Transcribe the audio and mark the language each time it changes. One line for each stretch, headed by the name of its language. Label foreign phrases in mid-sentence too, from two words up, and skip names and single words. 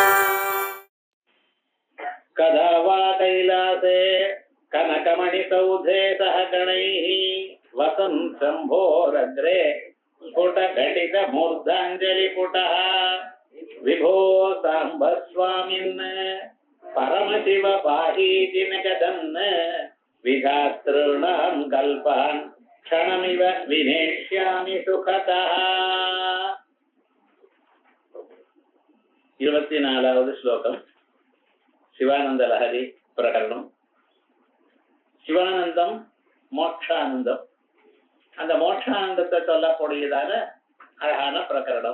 Sanskrit: कदा वा कैलासे कनकमणिसौधे सह गणैः वसन् शम्भोरग्रे स्फुटघटितमूर्धाञ्जलिपुटः विभो साम्ब स्वामिन् परमशिव पाहीति न गदन् विधातॄणां कल्पान् क्षणमिव विनेष्यामि सुखतः.
Tamil: 24வது ஸ்லோகம் சிவானந்த லஹரி பிரகரணம். சிவானந்தம் மோட்சானந்தம். அந்த மோட்சானந்தத்தை சொல்லக்கூடியதான அழகான பிரகரணம்.